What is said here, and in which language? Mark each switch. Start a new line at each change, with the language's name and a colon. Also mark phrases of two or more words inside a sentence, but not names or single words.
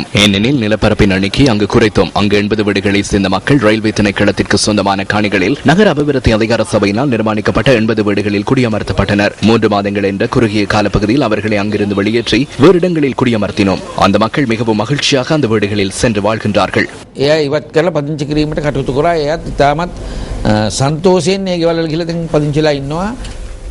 Tamil: ஏனெனில் நிலப்பரப்பின் எண்ணிக்கை அங்கு குறைத்தோம். அங்கு 80 வீடுகளை சேர்ந்த மக்கள் ரயில்வே திணைக்களத்திற்கு சொந்தமான காணிகளில் நகர அபிவிருத்தி அதிகார சபையினால் நிர்மாணிக்கப்பட்ட 80 வீடுகளில் குடியமர்த்தப்பட்டனர். 3 மாதங்கள் என்ற குறுகிய காலப்பகுதியில் அவர்களை அங்கிருந்து வெளியேற்றி வேறு இடங்களில் குடியமர்த்தினோம். அந்த மக்கள் மிகவும் மகிழ்ச்சியாக அந்த வீடுகளில் சென்று வாழ்கின்றார்கள்.
Sinhala: සන්තෝෂයෙන් ඒ ගෙවල් වල ගිහලා දැන් පදිංචිලා ඉන්නවා.